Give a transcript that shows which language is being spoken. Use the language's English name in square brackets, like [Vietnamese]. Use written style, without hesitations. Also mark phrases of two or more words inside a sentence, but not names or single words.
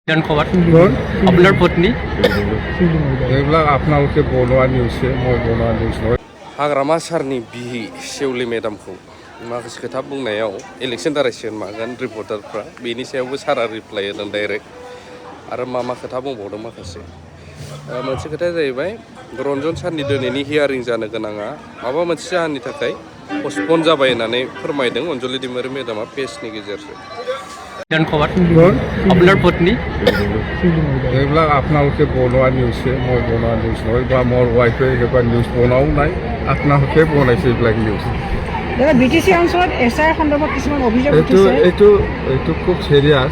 [Assamese] খবৰ আপোনাৰ পত্নী এইবিলাক আপোনালোকে বনোৱা নিউজে মই বনোৱা নিউজ নহয়। [Bodo] हाग्रामा सारनि बिहि सेवलि मेडामखौ माखासे खोथा बुंनायाव इलेक्सन दारायसिगोन मागोन रिपर्टारफ्रा बेनि सायावबो सारा रिप्लाइ होदों डाइरेक्ट आरो मा खोथा बुंबावदों माखासे मोनसे खोथाया जाहैबाय रन्जन सारनि दिनैनि हियारिं जानो गोनाङा माबा मोनसे जाहोननि थाखाय पस्टपन जाबाय होननानै फोरमायदों अनजलि दैमारि मेडामा पेजनि गेजेरजों [Assamese] খবৰ আপোনাৰ পত্নী এইবিলাক আপোনালোকে বনোৱা নিউজে মই বনোৱা নিউজ নহয় বা মোৰ ৱাইফে সেইবিলাক নিউজ বনাও নাই, আপোনালোকে বনাইছে এইবিলাক নিউজ। দাদা বিটিচি অঞ্চলত এছআইৰ সন্দৰ্ভত কিছুমান অভিযোগ এইটো উঠিছে। এইটো খুব চিৰিয়াছ।